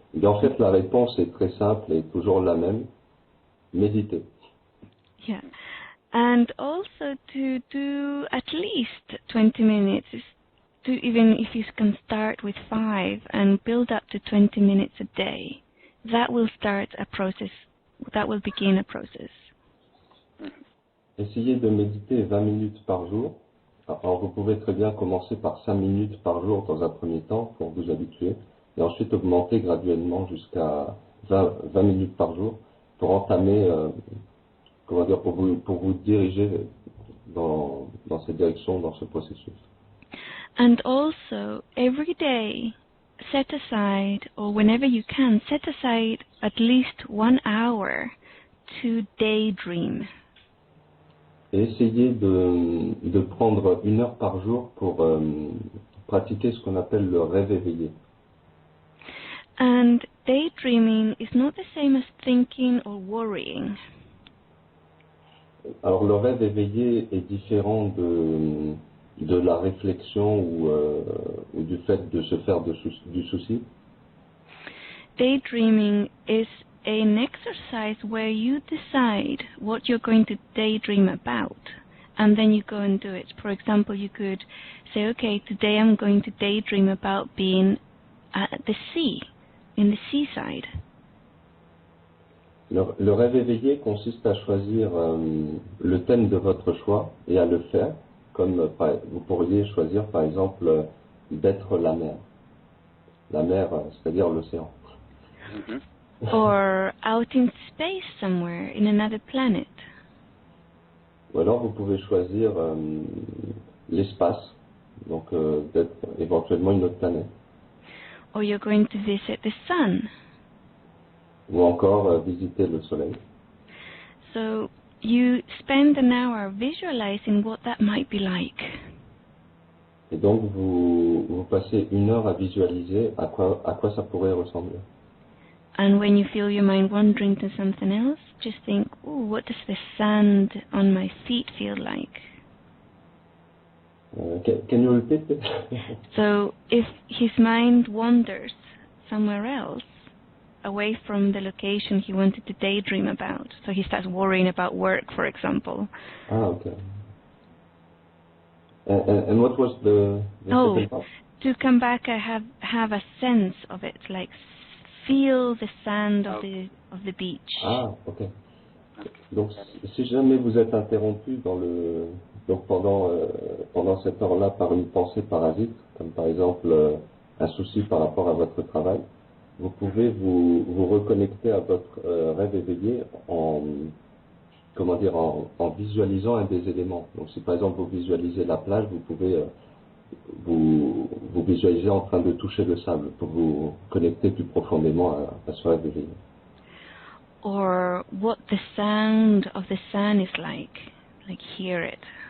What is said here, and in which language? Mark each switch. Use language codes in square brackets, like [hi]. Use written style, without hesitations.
[fr] En fait, la réponse est très simple et toujours la même. Méditer. Yeah. [en] And also to do at least 20 minutes, even if you can start with 5 and build up to 20 minutes a day, that will start a process, that will begin a process. [fr] Essayez de méditer 20 minutes par jour. Alors, vous pouvez très bien commencer par 5 minutes par jour dans un premier temps pour vous habituer. et ensuite augmenter graduellement jusqu'à 20 minutes par jour pour entamer, comment dire, pour vous diriger dans cette direction, dans ce processus. [en] And also, every day, set aside, or whenever you can, set aside at least 1 hour to daydream. [fr] Et essayez de prendre 1 heure par jour pour pratiquer ce qu'on appelle le rêve éveillé. [en] And daydreaming is not the same as thinking or worrying. [fr] Alors le rêve éveillé est différent de la réflexion ou du fait de se faire du souci. [en] Daydreaming is an exercise where you decide what you're going to daydream about, and then you go and do it. For example, you could say, okay, today I'm going to daydream about being at the sea, in the seaside. [fr] Le rêve éveillé consiste à choisir le thème de votre choix et à le faire, comme vous pourriez choisir par exemple d'être la mer. La mer, c'est-à-dire l'océan. [en] Or out in space somewhere, in another planet. [fr] Ou alors vous pouvez choisir l'espace, donc d'être éventuellement une autre planète. [en] Or you're going to visit the sun. [fr] Ou encore visiter le soleil. [en] So you spend an hour visualizing what that might be like. [fr] Et donc vous passez 1 heure à visualiser à quoi ça pourrait ressembler. [en] And when you feel your mind wandering to something else, just think, oh, what does the sand on my feet feel like? Can you repeat it? So if his mind wanders somewhere else, away from the location he wanted to daydream about, so he starts worrying about work, for example. Ah, okay. And what was the second part? To come back, I have a sense of it, like feel the sand of the beach. Ah, ok. [fr] Donc, si jamais vous êtes interrompu donc pendant cette heure-là par une pensée parasite, comme par exemple un souci par rapport à votre travail, vous pouvez vous reconnecter à votre rêve éveillé en visualisant un des éléments. Donc, si par exemple vous visualisez la plage, vous pouvez vous visualiser en train de toucher le sable pour vous connecter plus profondément à ce rêve éveillé. [en] Or what the sound of the sun is like hear it.